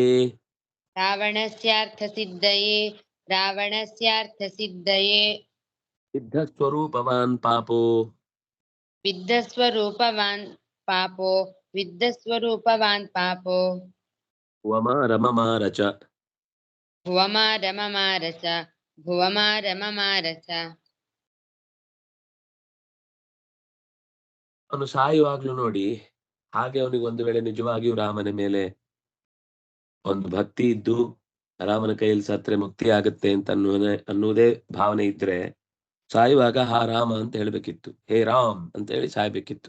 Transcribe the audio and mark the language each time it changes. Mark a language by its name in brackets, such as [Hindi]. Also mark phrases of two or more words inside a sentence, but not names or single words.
[Sanskrit] ರಾವಣಸ್ಯಾರ್ಥ ಸಿದ್ಧಯೇ ರಾವಣಸ್ಯಾರ್ಥ ಸಿದ್ಧಯೇ ಸಿದ್ಧಸ್ವರೂಪವಾನ್ ಪಾಪೋ ವಿದ್ಧಸ್ವರೂಪವಾನ್ ಪಾಪೋ ವಿದ್ಧಸ್ವರೂಪವಾನ್ ಪಾಪೋ ವಮಾರಮಮಾರ ಚ ಭುವಮಾರಮಮಾರ ಚ ಭುವಮಾರಮಮಾರ ಚ [Kannada] ಅವನು ಸಾಯುವಾಗ್ಲೂ ನೋಡಿ ಹಾಗೆ ಅವನಿಗೆ ಒಂದು ವೇಳೆ ನಿಜವಾಗಿಯೂ ರಾಮನ ಮೇಲೆ ಒಂದು ಭಕ್ತಿ ಇದ್ದು ರಾಮನ ಕೈಯಲ್ಲಿ ಸತ್ರೆ ಮುಕ್ತಿ ಆಗುತ್ತೆ ಅಂತ ಅನ್ನುವುದೇ ಭಾವನೆ ಇದ್ರೆ ಸಾಯುವಾಗ ಹಾ ರಾಮ ಅಂತ ಹೇಳ್ಬೇಕಿತ್ತು, ಹೇ ರಾಮ್ ಅಂತ ಹೇಳಿ ಸಾಯ್ಬೇಕಿತ್ತು.